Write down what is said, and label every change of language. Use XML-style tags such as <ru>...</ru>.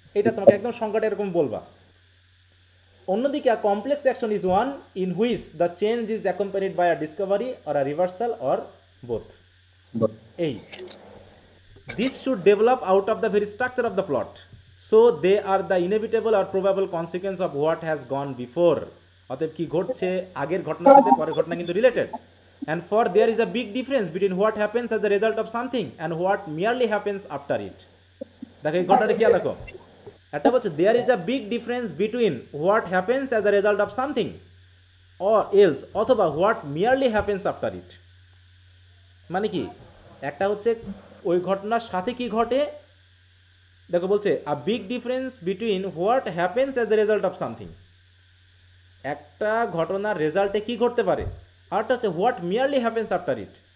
<bn>এটা তোমাকে একদম সংজ্ঞাটা এরকম বলবা।</bn> <en>অন্যদিকে a complex action is one in which the change is accompanied by a discovery or a reversal or both. এই this should develop out of the very structure of the plot, so they are the inevitable or probable consequence of what has gone before.</en> <bn>অতএব কি ঘটছে আগের ঘটনার সাথে পরের ঘটনা কিন্তু related.</bn> <en>And for there is a big difference between what happens as a result of something and what merely happens after it.</en> <bn>দেখো এই ঘটনাটা কি দেখো, একটা বলছে</bn> <en>there is a big difference between what happens as a result of something or else অথবা what merely happens after it।</en> <bn>মানে কি, একটা হচ্ছে ওই ঘটনার সাথে কি ঘটে দেখো বলছে</bn> <en>a big difference between what happens as the result of something,</en> <bn>একটা ঘটনার রেজাল্টে কি ঘটতে পারে, আরটা হচ্ছে</bn> <en>What merely happens after it.</en>